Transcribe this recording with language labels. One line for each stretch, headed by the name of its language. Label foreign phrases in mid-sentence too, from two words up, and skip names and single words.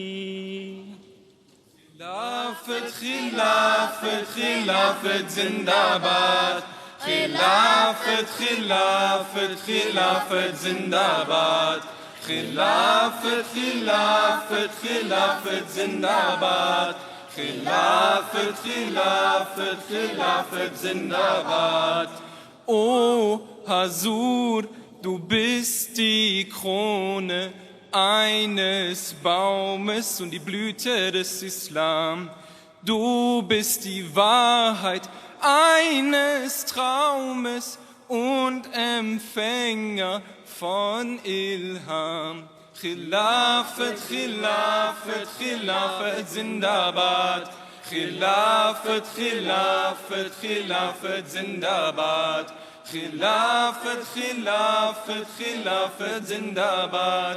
Urdu: خلافت خلافت خلافت زندہ باد، خلافت خلافت خلافت زندہ باد، خلافت خلافت خلافت زندہ باد، خلافت خلافت خلافت زندہ bad.
German: O Hasur, du bist die Krone eines Baumes und die Blüte des Islam. Du bist die Wahrheit eines Traumes und Empfänger von Ilham.
Urdu: خلافت، خلافت، خلافت زندہ باد. خلافت، خلافت، خلافت زندہ باد. خلافت، خلافت، خلافت زندہ باد.